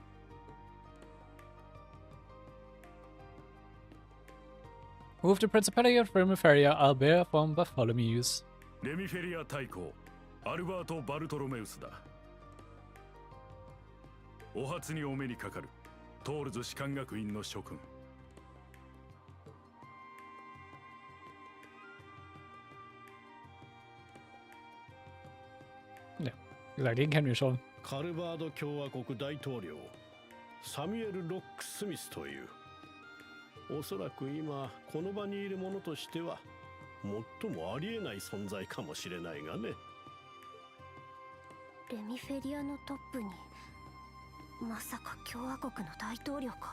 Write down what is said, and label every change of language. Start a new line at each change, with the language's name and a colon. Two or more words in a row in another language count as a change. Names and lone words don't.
Japanese: Move the Principality of Ramifaria, Aber from Bartholomews. レミフェリア大公アルバート・バルトロメウスだ。お初にお目にかかるトールズ士官学院の諸君。
German: Ja, wie gesagt, den kennen wir schon.
Japanese: カルバード共和国大統領サミュエル・ロックスミスという、おそらく今この場にいる者としては最もありえない存在かもしれないがね。レミフェリアのトップにまさか共和国の大統領か。